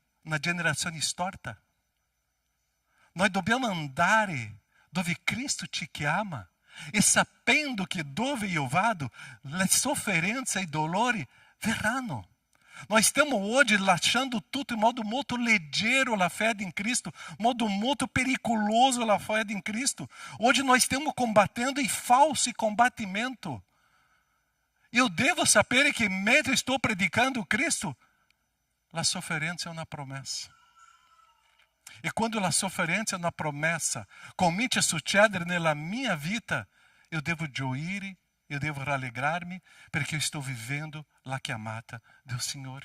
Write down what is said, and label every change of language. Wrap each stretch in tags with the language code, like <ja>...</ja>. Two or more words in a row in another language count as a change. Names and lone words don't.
<it>Una generazione storta. Noi dobbiamo andare dove Cristo ci chiama e sapendo che dove io vado, le sofferenze e i dolori verranno. Nós stiamo oggi lasciando tutto in modo molto leggero la fede in Cristo, modo molto pericoloso la fede in Cristo.</it> <pt>Hoje nós</pt> <it>stiamo combattendo il falso combattimento.</it> <pt>Eu devo</pt> <it>sapere che mentre sto predicando Cristo, la sofferenza è una promessa. E quando la sofferenza è una promessa comincia a succedere nella mia vita,</it> <pt>eu devo</pt> <it>gioire,</it> <pt>eu devo</pt> <it>rallegrarmi perché eu sto vivendo la chiamata del Signore.</it>